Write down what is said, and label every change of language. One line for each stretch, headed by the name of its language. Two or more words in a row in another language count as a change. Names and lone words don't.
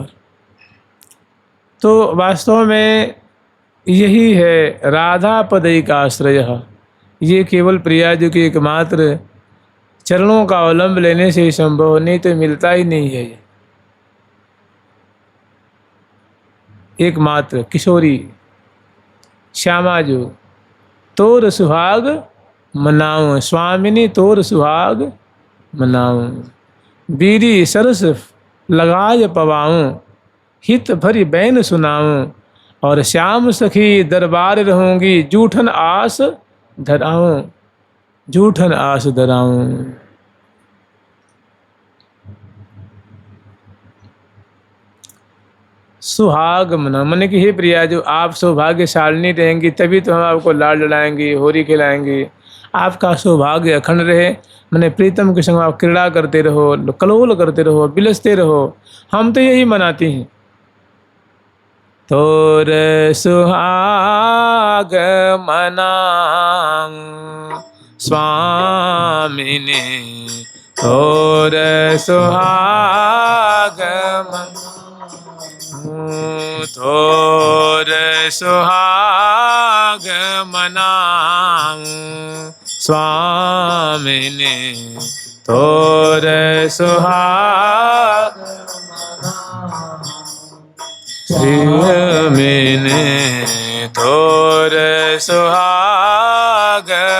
Hindi: तो वास्तव में यही है राधा पदई का आश्रय। ये केवल प्रिया जी की एकमात्र चरणों का अवलंब लेने से ही संभव, नहीं तो मिलता ही नहीं है। ये एकमात्र किशोरी श्यामा जो,
Braj: तोर सुहाग मनाऊं स्वामिनी, तोर सुहाग मनाऊं, बीरी सरस लगाय पवाऊं, हित भरी बैन सुनाऊं, और श्याम सखी दरबार रहूंगी, जूठन आस धराऊं, जूठन आस धराऊं।
Hindi: सुहाग मना, मन की हे प्रिया जो आप सौभाग्यशालिनी रहेंगी, तभी तो हम आपको लाड लड़ाएंगे, होरी खिलाएंगे। आपका सौभाग्य अखंड रहे, मैंने प्रीतम के संग आप क्रीड़ा करते रहो, कलोल करते रहो, बिलसते रहो। हम तो यही मनाती हैं।
Braj: तोर सुहाग मनाऊं स्वामिने, तोर सुहाग मनाऊं, तोर सुहाग मनाऊं स्वामिने, तोर सुहाग मैंने, तोर सुहाग